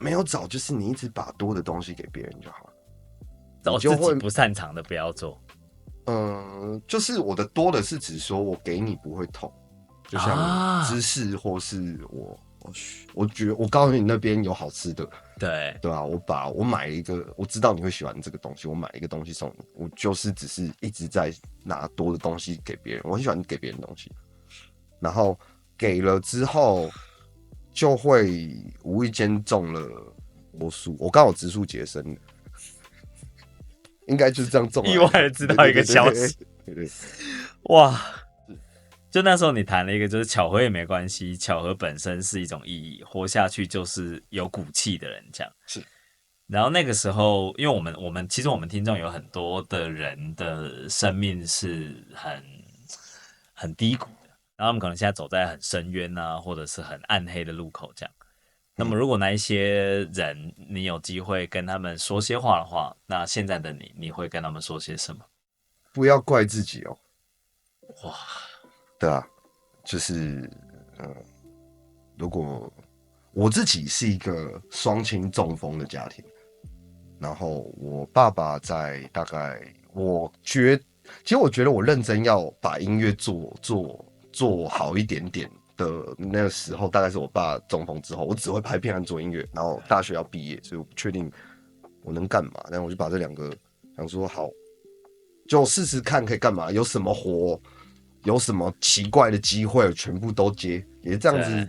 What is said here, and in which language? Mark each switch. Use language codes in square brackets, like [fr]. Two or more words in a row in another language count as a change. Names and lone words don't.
[zh] 沒有找，就是你一直把多的東西給別人就好了。找自己不擅長的不要做。就是我的多的是指說我給你不會痛，就像知識或是我覺得我告訴你那邊有好吃的，对啊，我買了一個，我知道你會喜歡這個東西，我買了一個東西送你，我就是只是一直在拿多的東西給別人，我很喜歡給別人東西，然後。給了之後，就會無意間中了魔術。我剛好植樹節生的，應該就是這樣中了。意外的知道一個消息，對，哇！就那時候你談了一個，就是巧合也沒關係，巧合本身是一種意義，活下去就是有骨氣的人這樣。是。然後那個時候，因為其實我們聽眾有很多的人的生命是很低谷。然後他們可能現在走在很深淵啊，或者是很暗黑的路口這樣。那麼如果那一些人，你有機會跟他們說些話的話，那現在的你會跟他們說些什麼？不要怪自己哦。哇，對啊，就是如果我自己是一個雙親中風的家庭，然後我爸爸在大概其實我覺得我認真要把音樂做好一點點的那個時候，大概是我爸中風之後，我只會拍片和做音樂，然後大學要畢業，所以我不確定我能幹嘛，但我就把這兩個想說好，就試試看可以幹嘛，有什麼活，有什麼奇怪的機會，全部都接，也是這樣子。